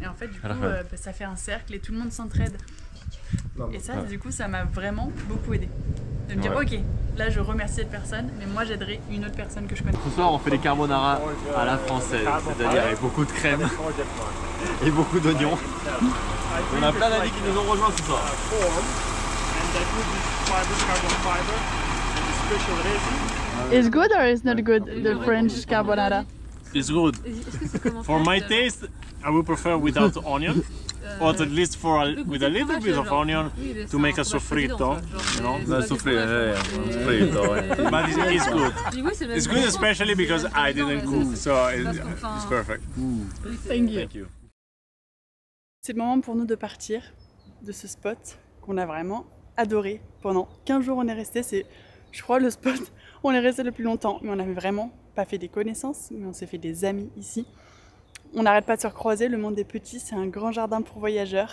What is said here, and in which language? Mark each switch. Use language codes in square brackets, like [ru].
[fr] Et en fait du coup ça fait un cercle et tout le monde s'entraide. Et ça, du coup, ça m'a vraiment beaucoup aidé. De me dire, ok, là je remercie cette personne, mais moi j'aiderai une autre personne que je connais. Ce soir, on fait des carbonara à la française, c'est-à-dire avec beaucoup de crème et beaucoup d'oignons. On a plein d'amis qui nous ont rejoints ce soir. [en] Is good or is not good, the French carbonara? It's good. For my taste, I would prefer without onion. Or at least with a little bit of onion to make a soffritto, you know? Soffritto. But it's good. It's good especially because I didn't cook, so it's perfect. Thank you. [fr] C'est le moment pour nous de partir de ce spot qu'on a vraiment adoré. Pendant 15 jours on est resté, Je crois le spot où on est resté le plus longtemps, mais on n'avait vraiment pas fait des connaissances, mais on s'est fait des amis ici. On n'arrête pas de se recroiser, le monde est petit, c'est un grand jardin pour voyageurs.